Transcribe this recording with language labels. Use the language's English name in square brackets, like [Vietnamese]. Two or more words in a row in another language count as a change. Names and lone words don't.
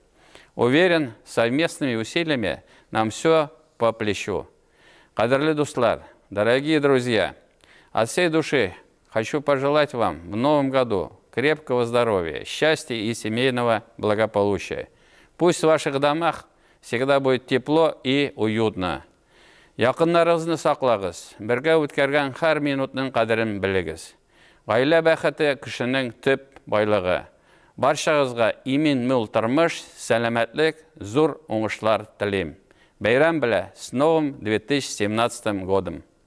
[Russian] Уверен, совместными усилиями нам все по плечу. [Tatar] Кадрлы дуслар, [Russian] дорогие друзья, от всей души хочу пожелать вам в новом году крепкого здоровья, счастья и семейного благополучия. Пусть в ваших домах всегда будет тепло и уютно. [Tatar] Якыннарыгызны саклагыз, бергә үткәргән һәр минутның кадерен белегез. Гаилә бәхете кешенең төп байлыгы. Барчагызга имин-мул тормыш, сәламәтлек, зур уңышлар телим. Бәйрәм белән, [Russian] с новым 2017 годом!